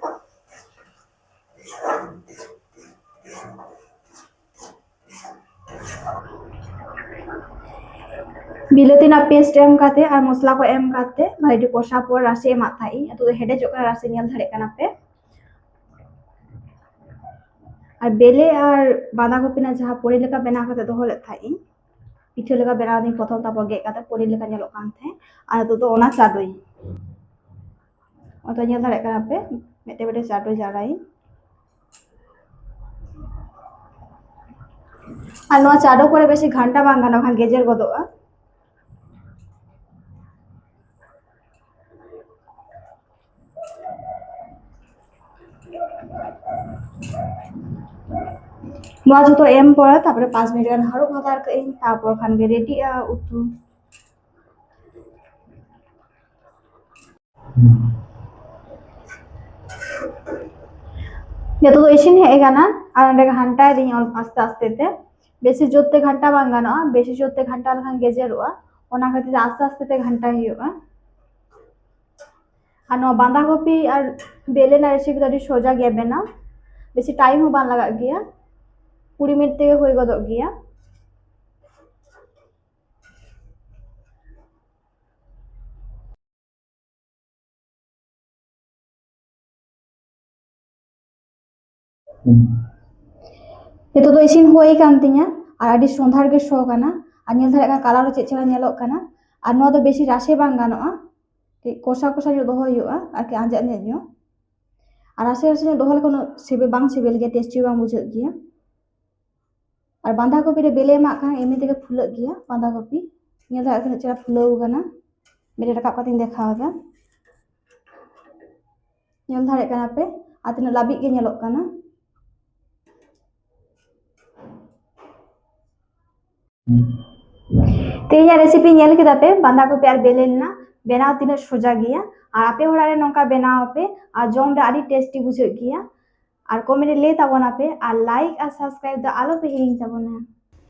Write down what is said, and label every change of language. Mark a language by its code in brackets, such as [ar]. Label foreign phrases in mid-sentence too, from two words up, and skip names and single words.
[sat] बिलाती ना पेस्ट एम काते और मसला को एम काते भाटी कषा पर राशि एमा थाई तो हेडे जो राशि नेल धरे काना पे और बेले और बांधा कपि ना जहां पोड़ी लेका बना काते दोहो ले थाई पिठे लेका बना दी प्रथम तापर गे काते पोड़ी लेका नेलो कान थे और तो ओना चाडोई तो नेल धरे काना पे मेटे मेटे चाडो जाराई और नो चाडो करे बेसी घंटा बांग गानो खान गेजेर गदोआ जो एम पड़ा 5 मिनट गान हारू भातार कई खान गे रेडी उतु जो तो इसिन हे गाना और घंटा दी आस्ते आस्ते ते बेसी जोते घंटा बांग गानो बेसी जोते घंटा लखान गेजेरोआ ओना खातिर आस्ते आस्ते ते घंटा हुआ और नो बांधा कपि और बेले ना रेसिपी तो सोजा गया बेना बेसी टाइम हो बान लगा गया 20 मिनट ते होई गदो गया ये तो इसिन हुई कान तिया और आडी सोंधार गे सो काना और नेल धरे कलर चे चेहरा नेलोग काना और नो तो बेसी राशे बांग गानोआ कषा कषा जो दोहो हुआ आके आंजे आंजे और राशे राशे दोहो लेको सिबिल बांग सिबिल गया टेस्टी बांग बुझे गया और बांधा कपि रे बेले मा का एमनी तेगे फुलग गया बांधा कपि नेल धरे चेहरा फुलाव काना मेरे रकाब काते देखावा नेल धरे काना पे आतिना लाबी गे नेलोग काना तेजा रेसिपी नेल केदा पे बांधा कपि और बेले ना बनाव तीना सोजा गया और आपे होड़ा रे नोंका बनाव पे और जम रे आडी टेस्टी बुझे गया और कमेंट ले ताबोना पे और लाइक और सब्सक्राइब द आलो पे हिरिंग ताबोना।